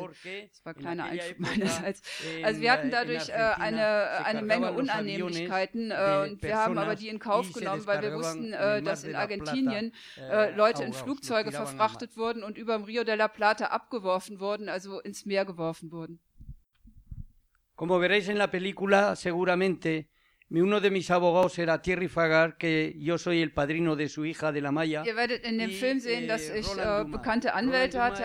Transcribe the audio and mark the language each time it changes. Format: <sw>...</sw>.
<de>Das war ein kleiner Einschub meinerseits. Also wir hatten dadurch eine Menge Unannehmlichkeiten und wir haben aber die in Kauf genommen, weil wir wussten, dass in Argentinien Leute in Flugzeuge verfrachtet wurden und über dem Rio de la Plata abgeworfen wurden, also ins Meer geworfen wurden.</de> <es>Como veréis en la película, seguramente uno de mis abogados era Thierry Fagar, que yo soy el padrino de su hija, de la Maya.</es> <de>Ihr werdet in dem Film sehen, dass ich bekannte Anwälte hatte.</de>